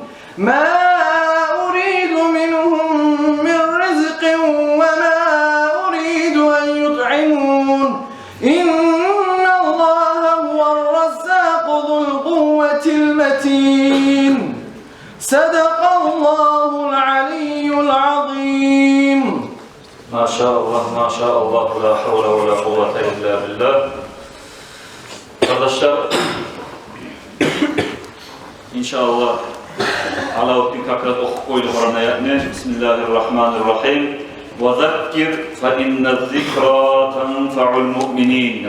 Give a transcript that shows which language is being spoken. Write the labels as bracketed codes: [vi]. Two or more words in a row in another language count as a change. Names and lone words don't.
[ar] ما أريد منهم من رزق وما أريد أن يطعمون إن الله هو الرزاق ذو القوة المتين صدق الله العلي العظيم. ما شاء الله، ما شاء الله، لا حول ولا قوة إلا بالله. [tr] Kardeşler, inşallah Alauddin Kakrat okuk koydu Kur'an ayetini. [ar] بسم الله الرحمن الرحيم. وذكر فإن الذكرى تنفع المؤمنين.